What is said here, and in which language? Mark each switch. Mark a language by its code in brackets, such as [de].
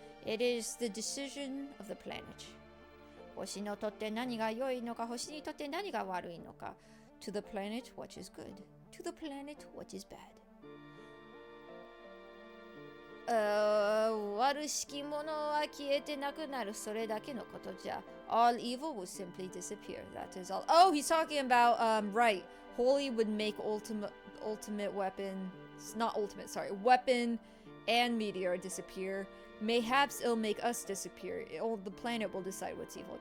[en] It is the decision of the planet. [ja] 星にとって何が良いのか、星にとって何が悪いのか。 [en] To the planet, what is good. To the planet, what is bad. [ja] 悪しきものは消えてなくなる。それだけのことじゃ。 [en] All evil will simply disappear. That is all. Oh, he's talking about, right. Holy would make ultimate weapon, not ultimate, sorry, weapon and meteor disappear. Mayhaps it'll make us disappear. The planet will decide what's evil.